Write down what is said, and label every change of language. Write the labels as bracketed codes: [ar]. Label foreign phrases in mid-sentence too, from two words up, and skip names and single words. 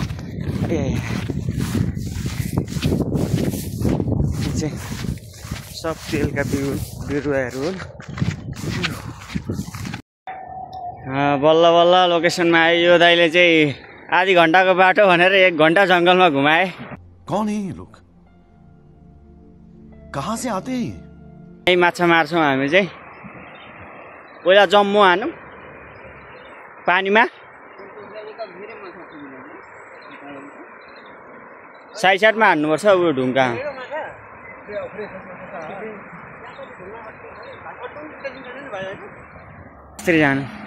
[ne] सब तेलका बिरुवाहरू हुन्। बल्ल बल्ल लोकेसनमा आयो। यो दाइले चाहिँ आधी घण्टाको बाटो भनेर 1 घण्टा जंगलमा घुमाए। [hi] कौन है ये लोग? कहाँ से आते हैं? [ne] यही माछा मार्छौँ हामी चाहिँ। पहिला जम्मू हानौँ पानीमा, साइडमा हान्नुपर्छ। उयो ढुङ्गा त्यसरी जानु।